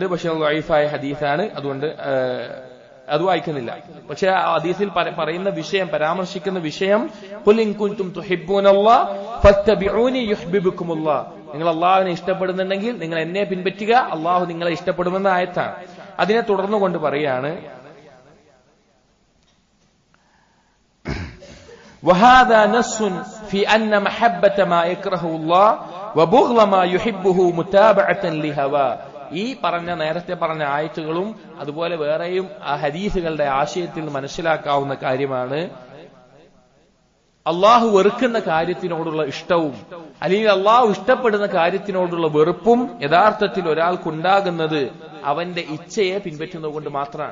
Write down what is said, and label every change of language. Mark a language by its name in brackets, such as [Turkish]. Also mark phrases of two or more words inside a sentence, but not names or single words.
[Malayalam] പക്ഷെ ദഈഫായ ഹദീസാണ്, അതുകൊണ്ട് അത് വായിക്കുന്നില്ല. പക്ഷെ ആ ഹദീസിൽ പറയുന്ന വിഷയം, പരാമർശിക്കുന്ന വിഷയം [Arabic] قل إن كنتم تحبون الله فاتبعوني يحببكم الله, [Malayalam] നിങ്ങൾ അള്ളാഹുവിനെ ഇഷ്ടപ്പെടുന്നുണ്ടെങ്കിൽ നിങ്ങൾ എന്നെ പിൻപറ്റുക, അള്ളാഹു നിങ്ങളെ ഇഷ്ടപ്പെടുമെന്ന ആയത്താണ്. അതിനെ തുടർന്നുകൊണ്ട് പറയാണ് [Arabic] وهذا نص في أن محبة ما يكرهه الله وبغض ما يحبه متابعة لهواه. [Malayalam] ഈ നേരത്തെ പറഞ്ഞ ആയത്തുകളും അതുപോലെ വേറെയും ആ ഹദീസുകളുടെ ആശയത്തിൽ മനസ്സിലാക്കാവുന്ന കാര്യമാണ് അള്ളാഹു വെറുക്കുന്ന കാര്യത്തിനോടുള്ള ഇഷ്ടവും അല്ലെങ്കിൽ അള്ളാഹു ഇഷ്ടപ്പെടുന്ന കാര്യത്തിനോടുള്ള വെറുപ്പും യഥാർത്ഥത്തിൽ ഒരാൾക്കുണ്ടാകുന്നത് അവന്റെ ഇച്ഛയെ പിൻപറ്റുന്നത് കൊണ്ട് മാത്രമാണ്.